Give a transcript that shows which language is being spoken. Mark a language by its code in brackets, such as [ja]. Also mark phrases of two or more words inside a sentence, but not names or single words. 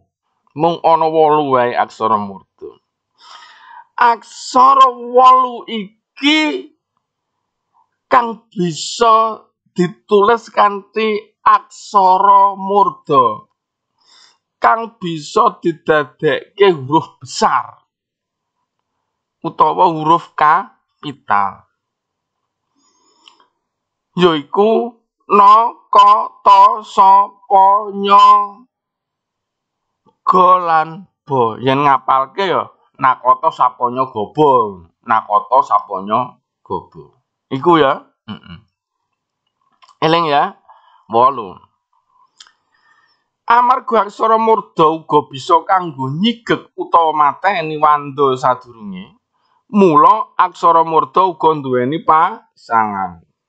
[jv] Mung ana 8 wae aksara murda. Aksara 8 iki kang bisa ditulis kanthi aksara murda, kang bisa didadekke huruf besar utawa huruf kapital. Yaiku na, ka, ta, sa, pa, nya, ga lan ba. Yen ngapalke ya nakata sapanya gaba, nakata sapanya gaba. Iku ya. Eling ya. 8. Amarga aksara murda uga bisa kanggo nyigek utawa mateni wanda sadurunge, mula aksara murda uga nduweni pasangan.